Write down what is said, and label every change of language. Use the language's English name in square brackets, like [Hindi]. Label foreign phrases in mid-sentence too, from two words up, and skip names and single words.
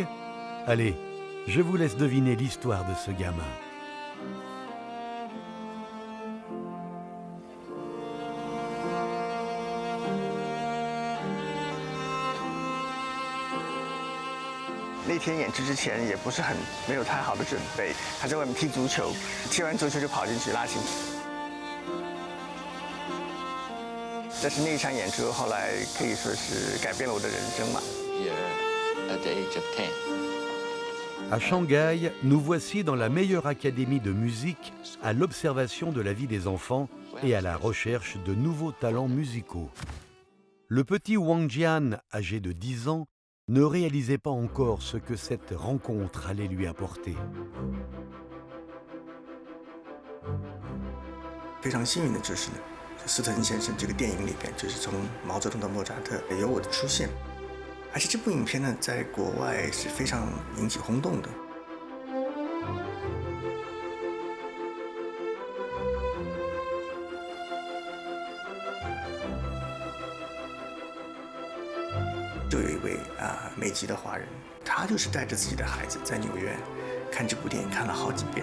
[French] Allez, je vous laisse deviner l'histoire de ce gamin. [Chinese] 那天演出之前也不是没有太好的准备，他在外面踢足球，踢完足球就跑进去拉琴。但是那一场演出后来可以说是改变了我的人生嘛。 [English] At the age of 10. [French] À Shanghai, nous voici dans la meilleure académie de musique à l'observation de la vie des enfants et à la recherche de nouveaux talents musicaux. Le petit Wang Jian, âgé de 10 ans, ne réalisait pas encore ce que cette rencontre allait lui apporter. [Chinese] 非常幸运的就是呢，斯特恩先生这个电影里边，就是从毛泽东到莫扎特有我的出现，而且这部影片呢，在国外是非常引起轰动的。就有一位美籍的华人，他就是带着自己的孩子在纽约看这部电影，看了好几遍。